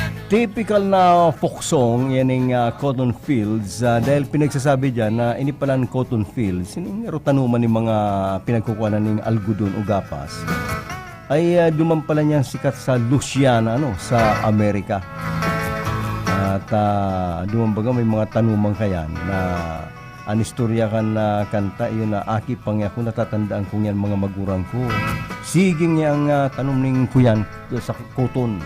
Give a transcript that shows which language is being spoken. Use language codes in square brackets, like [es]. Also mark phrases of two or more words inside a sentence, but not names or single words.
[bik] Typical na [en] folk song, [bik] yan yung [en] cotton fields. [bik] Dahil pinagsasabi dyan na ini pala ng [en] cotton fields, [bik] yung tanuman ng mga pinagkukuhanan ng algodon o gapas, ay duman pala niyan sikat sa Louisiana, sa Amerika. At duman baga may mga tanumang kayan na anistorya kan na kanta, yun na aki pang ako natatandaan kong yan mga magurang ko. Siging yang tanong ning kuyan sa cotton.